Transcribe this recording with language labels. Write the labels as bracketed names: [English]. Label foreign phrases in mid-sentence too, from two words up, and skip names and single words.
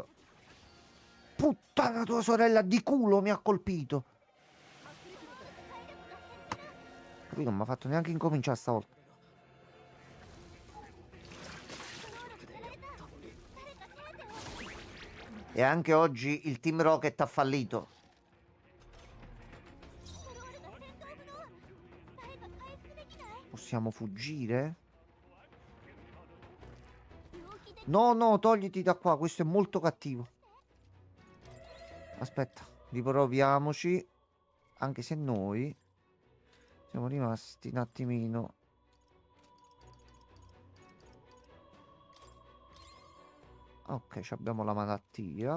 [Italian] Puttana, tua sorella di culo mi ha colpito. Capito? Non mi ha fatto neanche incominciare stavolta. E anche oggi il Team Rocket ha fallito. [Japanese] スクロールが戦闘不能。誰か回復できない？ [Italian] Possiamo fuggire? [Japanese] 病気で [Italian] No, no, togliti da qua. Questo è molto cattivo. Aspetta, riproviamoci. Anche se noi siamo rimasti un attimino. Ok, ci abbiamo la malattia.